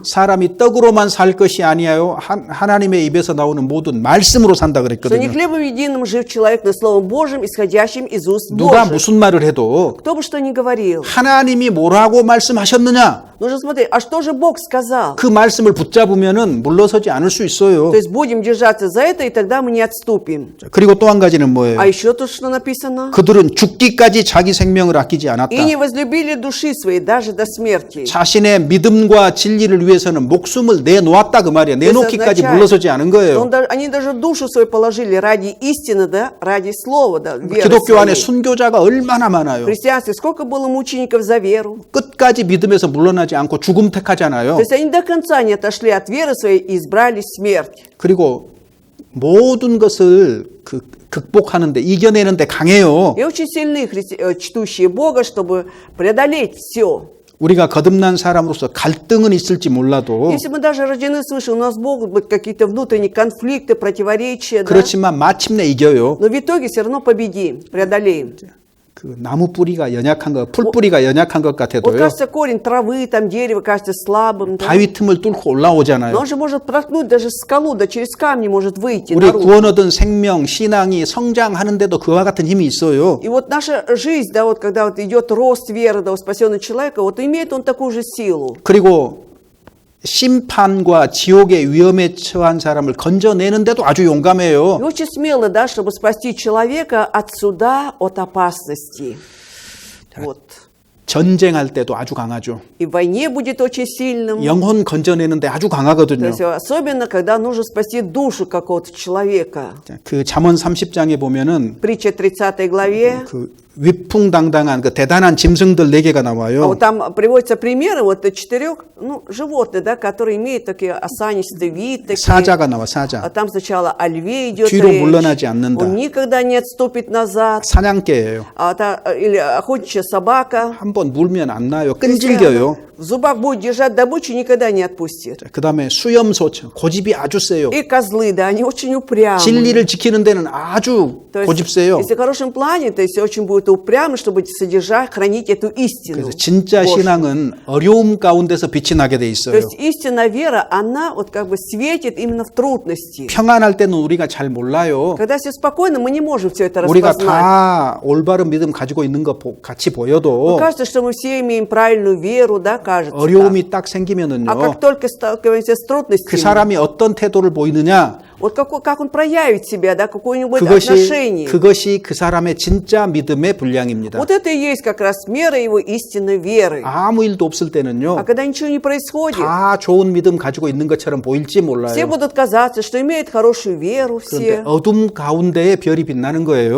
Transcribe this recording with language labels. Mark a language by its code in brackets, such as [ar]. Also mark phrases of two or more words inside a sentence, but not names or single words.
[ko] 사람이 떡으로만 살 것이 아니하여 하나님의 입에서 나오는 모든 말씀으로 산다 [ru] что не [ko] 그랬거든요. [ru] хлебом единым жив человек, но словом Божьим, исходящим из уст [ko] 누가 [ru] Божьих. [ko] 무슨 말을 해도 [ru] Кто бы что ни говорил. [ko] 하나님이 뭐라고 말씀하셨느냐? [ru] Нужно смотреть, а что же Бог сказал? [ko] 그 말씀을 붙잡으면은 물러서지 않을 수 있어요. [ru] То есть будем держаться за это, и тогда мы не отступим. [ko] 자, 그리고 또 한 가지는 뭐예요? [ru] А еще тут что написано? [ko] 그들은 죽기까지 자기 생명을 아끼지 않았다. [ru] И не возлюбили души своей, даже даже до смерти. [ko] 자신의 믿음과 진리를 위해서는 목숨을 내놓았다 그 말이야. 내놓기까지 물러서지 않은 거예요. [ru] Они даже душу свою положили ради истины, да, ради слова, да, веры [ko] 기독교 안에 [ru] своей. [ko] 순교자가 얼마나 많아요. [ru] В христианстве сколько было мучеников за веру? [ko] 끝까지 믿음에서 물러나지 않고 죽음 택하잖아요. [ru] То есть они до конца не отошли от веры своей и избрали смерть. [ko] 그리고 모든 것을 극복하는데 이겨내는데 강해요. [ru] И очень сильны чтущие Бога, чтобы преодолеть все. [ko] 우리가 거듭난 사람으로서 갈등은 있을지 몰라도 [ru] Если мы даже рождены свыше, у нас могут быть какие-то внутренние конфликты, противоречия, да? [ko] 그렇지만 마침내 이겨요. [ru] Но в итоге все равно победим, преодолеем. [ko] 그 나무 뿌리가 연약한 것, 풀 뿌리가 연약한 것 [ru] Вот [ko] 같아도요. [ru] кажется, корень травы, там дерево кажется слабым, да? [ko] 바위 틈을 뚫고 올라오잖아요. [ru] Но он же может проткнуть даже скалу, да через камни может выйти [ko] 우리 [ru] наружу. [ko] 구원 얻은 생명, 신앙이 성장하는데도 그와 같은 힘이 있어요. [ru] И вот наша жизнь, да, вот когда вот идет рост веры, да, у спасенного человека, вот имеет он такую же силу. [ko] 그리고 심판과 지옥의 위험에 처한 사람을 건져내는데도 아주 [ru] И [ko] 용감해요. [ru] очень смело, да, чтобы спасти человека от суда, от опасности. Вот. [ko] 전쟁할 때도 아주 강하죠. [ru] И в войне будет очень сильным. [ko] 영혼 건져내는데 아주 [ru] То [ko] 강하거든요. [ru] есть, особенно, когда нужно спасти душу какого-то человека. [ko] 그 잠언 30장에 보면은 [ru] Притча 30 главе. [ko] 그 위풍당당한 그 대단한 짐승들 4개가 [ru] А [ko] 나와요. [ru] вот там приводятся примеры вот 4 животных, да, которые имеют такие осанистый вид. Такие. [ko] 사자가 나와 [ru] А [ko] 사자. [ru] там сначала о льве идет [ko] 뒤로 [ru] речь. [ko] 물러나지 않는다. [ru] Он никогда не отступит назад. [ko] 사냥개예요. [ru] Или охотничья собака. [ko] 한번 물면 안 나요. [ru] То есть, [ko] 끈질겨요. [ru] в зубах будет держать добычу, никогда не отпустит. [ko] 그 다음에 수염소, 고집이 아주 세요. [ru] И козлы, да, они очень упрямы. [ko] 진리를 지키는 데는 아주 [ru] То есть, [ko] 고집세요. [ru] если в хорошем плане, то есть очень будет упрямы, чтобы содержать, хранить эту истину. [ko] 그래서 진짜 [ru] Божью. [ko] 신앙은 어려움 가운데서 빛이 나게 돼 [ru] То [ko] 있어요. [ru] есть истинная вера, она вот как бы светит именно в трудности. [ko] 평안할 때는 우리가 잘 몰라요. [ru] Когда все спокойно, мы не можем все это [ko] 우리가 [ru] распознать. [ko] 다 올바른 믿음 가지고 있는 것 같이 보여도 [ru] Кажется, что мы все имеем правильную веру, да, кажется. так. [ko] 어려움이 딱 생기면은요. [ru] А как только сталкиваемся с [ko] 그 [ru] трудностями, [ko] 사람이 어떤 태도를 보이느냐 [ru] вот как он проявит себя, да, какое-нибудь отношение. [ko] 그것이 그 사람의 진짜 믿음의 분량입니다. [ru] Вот это и есть как раз мера его истинной веры. [ko] 아무 일도 없을 [ru] А [ko] 때는요. [ru] когда ничего не происходит, [ko] 다 좋은 믿음 가지고 있는 것처럼 보일지 [ru] все [ko] 몰라요. [ru] будут казаться, что имеют хорошую веру [ko] 그런데 [ru] все. [ko] 어둠 가운데에 별이 빛나는 거예요.